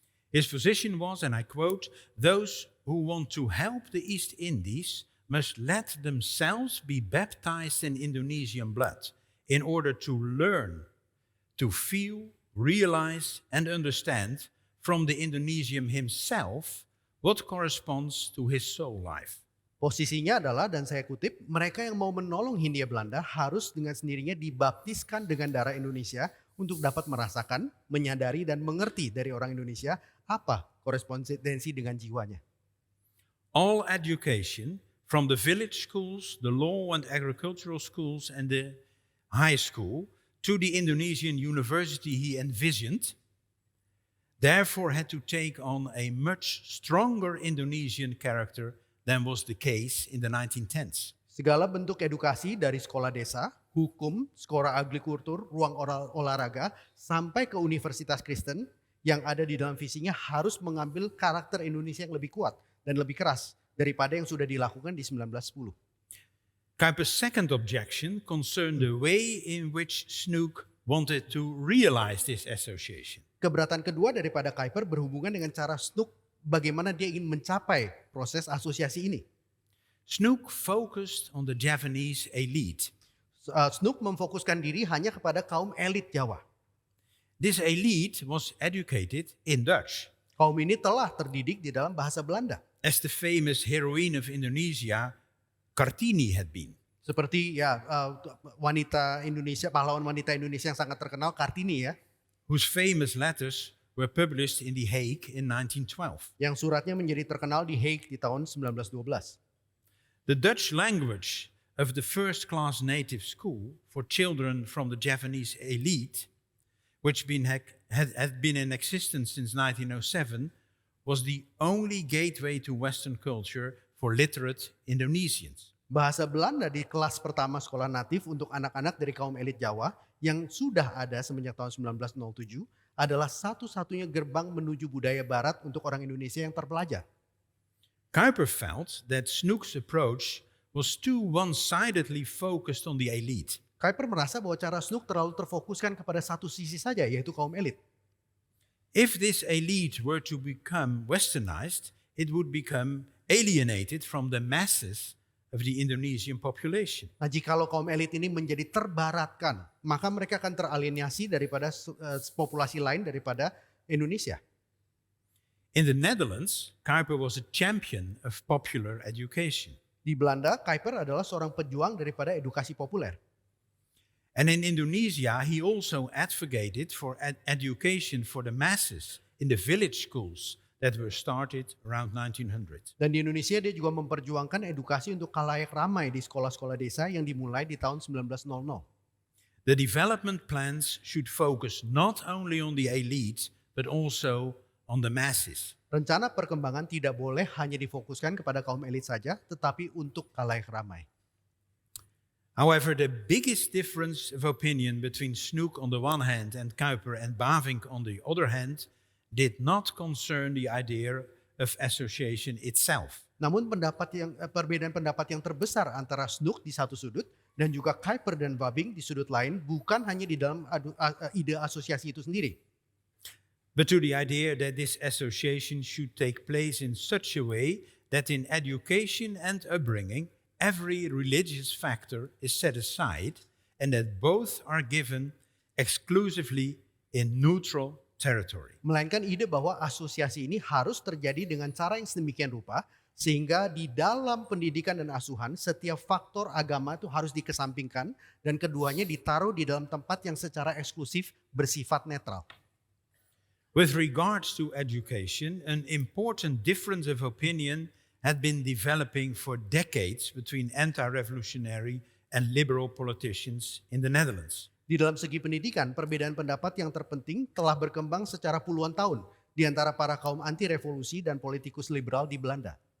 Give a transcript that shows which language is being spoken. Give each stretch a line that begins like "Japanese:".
English: His position was, and I quote, "Those who want to help the East Indies must let themselves be baptized in Indonesian blood in order to learn, to feel, realize and understand from the Indonesian himself what corresponds to his soul life."
Indonesian: Posisinya adalah, dan saya kutip, mereka yang mau menolong Hindia Belanda harus dengan sendirinya dibaptiskan dengan darah Indonesia untuk dapat merasakan, menyadari dan mengerti dari orang Indonesia apa korespondensi dengan jiwanya.
English: All education from the village schools, the law and agricultural schools and the high school to the Indonesian university he envisioned therefore had to take on a much stronger Indonesian character than was the case in the 1910s.
Indonesian: Segala bentuk edukasi dari sekolah desa, hukum, sekolah agrikultur, ruang olahraga, sampai ke universitas Kristen yang ada di dalam visinya harus mengambil karakter Indonesia yang lebih kuat dan lebih keras daripada yang sudah dilakukan di 1910.
English: Kuiper's second objection concerned the way in which Snook wanted to realize this association.
Indonesian: Keberatan kedua daripada Kuiper berhubungan dengan cara Snook bagaimana dia ingin mencapai proses asosiasi ini.
English: Snook focused on the Javanese elite.
Indonesian: Snook memfokuskan diri hanya kepada kaum elit Jawa.
English: This elite was educated in Dutch.
Indonesian: Kaum ini telah terdidik di dalam bahasa Belanda.
English: As the famous heroine of Indonesia, Kartini, had been.
Indonesian: Seperti wanita Indonesia, pahlawan wanita Indonesia yang sangat terkenal, Kartini ya.
English: Whose famous letters were published in The Hague in 1912.
Indonesian: Yang suratnya menjadi terkenal di Hague di tahun 1912.
English: The Dutch language of the first-class native school for children from the Javanese elite, which had been in existence since 1907, was the only gateway to Western culture for literate Indonesians.
Indonesian: Bahasa Belanda di kelas pertama sekolah natif untuk anak-anak dari kaum elit Jawa yang sudah ada semenjak tahun 1907 adalah satu-satunya gerbang menuju budaya barat untuk orang Indonesia yang terpelajar.
English: Kuiper felt that Snook's approach was too one-sidedly focused on the elite.
Indonesian: Kuiper merasa bahwa cara Snook terlalu terfokuskan kepada satu sisi saja, yaitu kaum elit.
English: If this elite were to become westernized, it would become alienated from the masses of the Indonesian population.
Indonesian: Nah, jikalau kaum elit ini menjadi terbaratkan, maka mereka akan teralienasi daripada populasi lain daripada Indonesia.
English: In the Netherlands, Kuiper was a champion of popular education.
Indonesian: Di Belanda, Kuiper adalah seorang pejuang daripada edukasi populer.
English: And in Indonesia, he also advocated for education for the masses in the village schools that were started around 1900.
Indonesian: Dan di Indonesia dia juga memperjuangkan edukasi untuk khalayak ramai di sekolah-sekolah desa yang dimulai di tahun 1900.
English: The development plans should focus not only on the elite, but also on the masses.
Indonesian: Rencana perkembangan tidak boleh hanya difokuskan kepada kaum elit saja, tetapi untuk khalayak ramai.
English: However, the biggest difference of opinion between Snook on the one hand and Kuiper and Bavinck on the other hand did not concern the idea of association itself.
Indonesian: Namun perbedaan pendapat yang terbesar antara Snook di satu sudut dan juga Kuiper dan Bavinck di sudut lain bukan hanya di dalam ide asosiasi itu sendiri.
English: But to the idea that this association should take place in such a way that in education and upbringing, every religious factor is set aside and that both are given exclusively in neutral territory.
Indonesian: Melainkan ide bahwa asosiasi ini harus terjadi dengan cara yang sedemikian rupa sehingga di dalam pendidikan dan asuhan setiap faktor agama itu harus dikesampingkan dan keduanya ditaruh di dalam tempat yang secara eksklusif bersifat netral.
English: With regards to education, an important difference of opinion had been developing for decades between anti-revolutionary and liberal politicians in the Netherlands.
Indonesian: Di dalam segi pendidikan, perbedaan pendapat yang terpenting telah berkembang secara puluhan tahun di antara para kaum anti-revolusi dan politikus liberal di Belanda.